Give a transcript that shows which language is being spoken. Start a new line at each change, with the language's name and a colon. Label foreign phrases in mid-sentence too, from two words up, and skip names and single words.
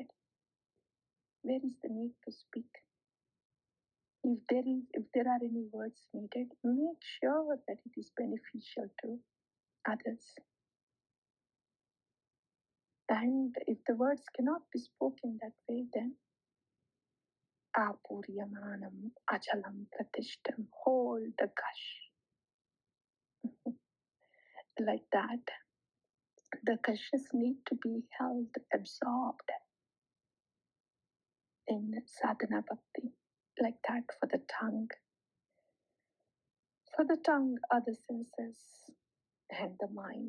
English: Where is the need to speak? If there are any words needed, make sure that it is beneficial to others. And if the words cannot be spoken that way, then
Sanskrit: आपूर्यमाणम्, अचलप्रतिष्ठम्,
English: hold the gush. Like that, the gushes need to be held, absorbed in
Sanskrit: साधन भक्ति.
English: Like that for the tongue. For the tongue, other senses, and the mind.